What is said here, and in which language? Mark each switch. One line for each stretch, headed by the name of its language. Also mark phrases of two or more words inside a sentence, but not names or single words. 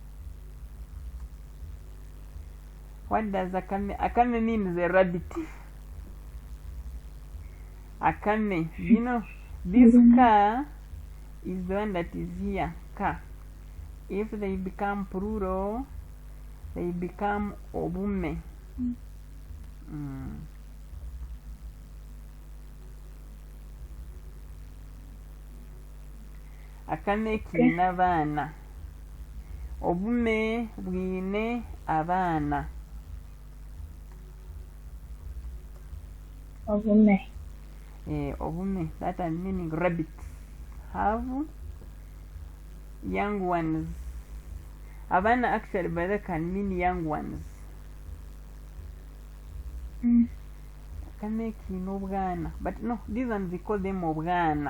English: What does akame? Akame means a rabbit. Akame, you know, this ka is the one that is here, ka. If they become plural, they become obume.
Nyankole: Akame kina abana. Obume bwine abana. Obume. Obume,
English: that is meaning rabbits have young ones. Abana actually by that can mean young ones.
Nyankole: Akame kino bwana.
English: But no, these ones we call them obwana.